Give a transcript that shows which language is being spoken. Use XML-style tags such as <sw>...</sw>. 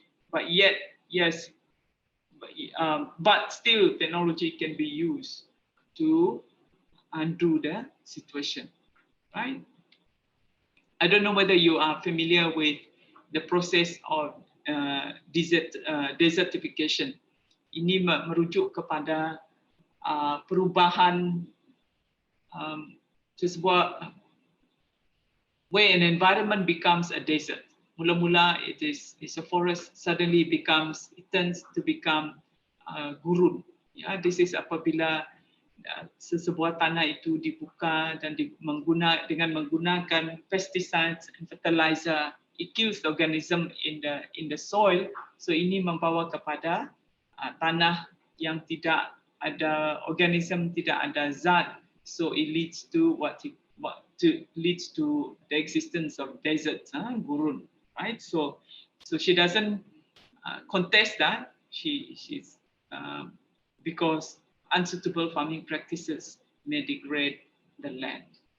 <en>But yet, yes, but still technology can be used to undo the situation, right? I don't know whether you are familiar with the process of desertification.</en> <ms>Ini merujuk kepada perubahan sebuah</ms> <en>where an environment becomes a desert.</en> <ms>Mula-mula</ms> <en>it's a forest, suddenly it turns to become gurun. Ya, this is</en> <ms>apabila sebuah tanah itu dibuka dan dengan menggunakan</ms> <en>pesticides and fertilizer, it kills the organism in the soil.</en> <ms>So ini membawa kepada tanah yang tidak ada organism, tidak ada zat.</ms> <en>So it leads to leads to the existence of deserts, gurun. Right, so she doesn't contest that. She's because unsuitable farming practices may degrade the land.</en>